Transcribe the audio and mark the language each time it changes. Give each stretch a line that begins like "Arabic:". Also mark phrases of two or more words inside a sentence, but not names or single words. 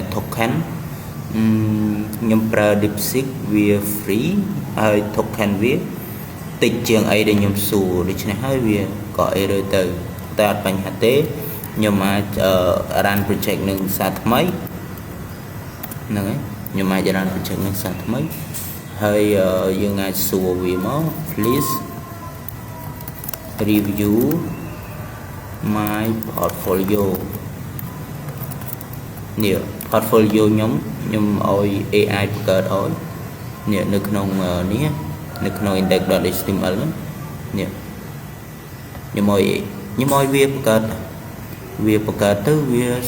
Khmer: token ខ្ញុំប្រើ DeepSeek វា free ហើយ token វាតិចជាងអីដែលខ្ញុំសួរដូច្នេះហើយវាក៏ error ទៅតែអត់បញ្ហាទេខ្ញុំអាច
English: run project
Khmer: នឹងសារថ្មីហ្នឹងហើយខ្ញុំអាច
English: run project
Khmer: នឹងសារថ្មីហើយយើងអាចសួរវាមក
English: please review my portfolio
Khmer: នេះ portfolio ខ្ញុំឲ្យ AI បង្កើតឲ្យនេះនៅក្នុងនេះនៅក្នុង index.html នេះខ្ញុំឲ្យវាបង្កើតទៅវានិ